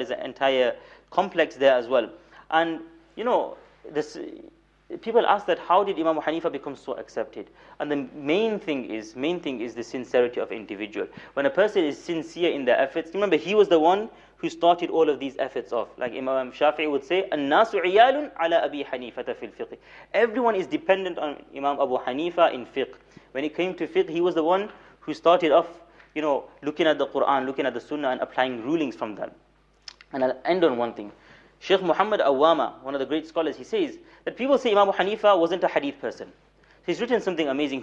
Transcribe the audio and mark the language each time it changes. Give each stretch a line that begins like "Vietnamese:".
English: There's an entire complex there as well. And this, people ask that, how did Imam Abu Hanifa become so accepted? And the main thing is the sincerity of individual. When a person is sincere in their efforts, remember, he was the one who started all of these efforts off. Like Imam Shafi'i would say,
Arabic: النَّاسُ عِيَالٌ عَلَى أَبِي حَنِيفَةَ فِي الْفِقْهِ.
English: Everyone is dependent on Imam Abu Hanifa in fiqh. When it came to fiqh, he was the one who started off, looking at the Quran, looking at the Sunnah, and applying rulings from that. And I'll end on one thing. Sheikh Muhammad Awama, one of the great scholars, he says that people say Imam Abu Hanifa wasn't a hadith person. He's written something amazing.